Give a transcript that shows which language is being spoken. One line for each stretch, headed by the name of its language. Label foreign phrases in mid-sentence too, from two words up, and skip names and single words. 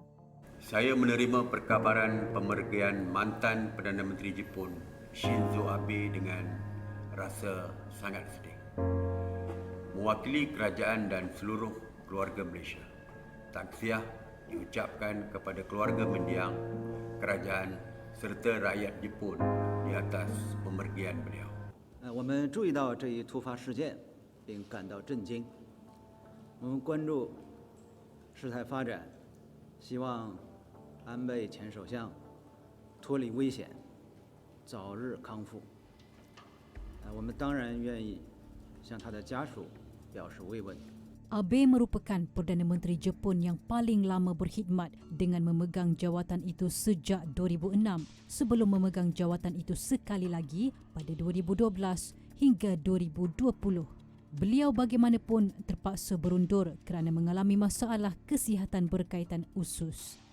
Malay: Saya menerima perkabaran pemergian mantan Perdana Menteri Jepun Shinzo Abe dengan rasa sangat sedih. Mewakili kerajaan dan seluruh keluarga Malaysia, takziah diucapkan kepada keluarga mendiang, kerajaan serta rakyat Jepun di atas pemergian beliau.
Chinese: 我们注意到这一突发事件，并感到震惊。我们关注事态发展，希望安倍前首相脱离危险，早日康复。我们当然愿意向他的家属表示慰问。
Malay: Abe merupakan Perdana Menteri Jepun yang paling lama berkhidmat dengan memegang jawatan itu sejak 2006 sebelum memegang jawatan itu sekali lagi pada 2012 hingga 2020. Beliau bagaimanapun terpaksa berundur kerana mengalami masalah kesihatan berkaitan usus.